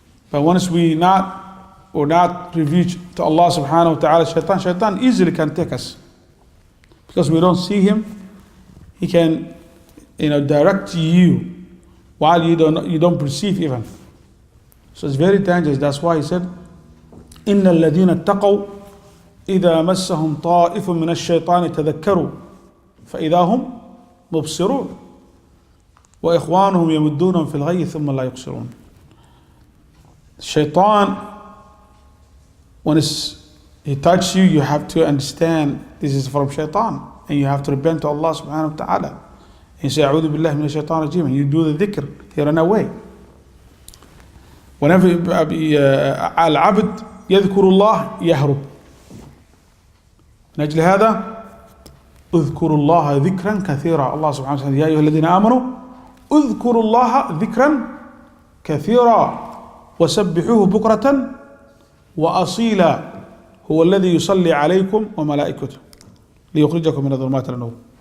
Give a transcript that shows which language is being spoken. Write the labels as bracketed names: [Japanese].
[English] But once we're not refuge to Allah subhanahu wa ta'ala, shaitan easily can take us. Because we don't see him, he can direct you while you don't perceive even. So it's very dangerous. That's why he said, [Arabic] إِنَّ الَّذِينَ اتَّقَوْا إِذَا مَسَّهُمْ طَائِفٌ مِّنَ الشَّيْطَانِ تَذَكَّرُوا فَإِذَا هُمْ مُبْصِرُونَ وَإِخْوَانُهُمْ يَمُدُّونَهُمْ فِي الْغَيِّ ثُمَّ لَا يُقْصِرُونَ. [English] Shaitan, when he touches you, you have to understand this is from shaitan, and you have to repent to Allah subhanahu wa ta'ala. And you say, [Arabic] أعوذ بالله من الشيطان الرجيم, [English] and you do the dhikr, you run away. [Arabic] Whenever العبد يذكر الله يهرب. من أجل هذا اذكروا الله ذكرا كثيرا. الله سبحانه وتعالى يا أيها الذين آمنوا اذكروا الله ذكرا كثيرا وسبحوه بكرة وأصيلا هو الذي يصلي عليكم وملائكته ليخرجكم من الظلمات إلى النور.